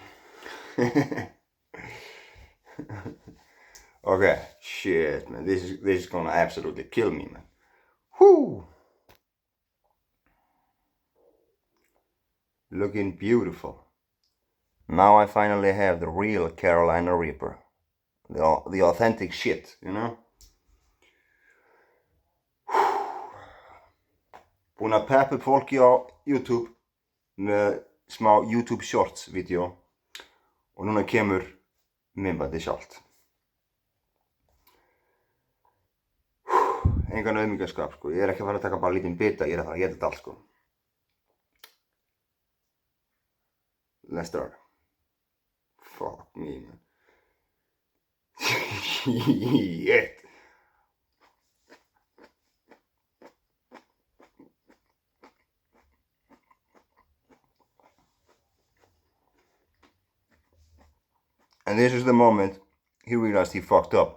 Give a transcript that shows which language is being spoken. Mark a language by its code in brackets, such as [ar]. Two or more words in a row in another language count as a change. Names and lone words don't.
[en] Okay, shit, man, this is gonna absolutely kill me, man. Whoo! Looking beautiful. Now I finally have the real Carolina Reaper. The authentic shit, you know? [is] Búinn að peppa upp fólki á YouTube með smá YouTube Shorts vídeo og núna kemur myndbandið sjálft. Engan auðmýkjarskap, sko. Ég ekki að fara að taka bara lítinn bita, ég að fara að geta þetta allt, sko. [en] Let's start. Fuck me, man. Shit. And this is the moment he realized he fucked up.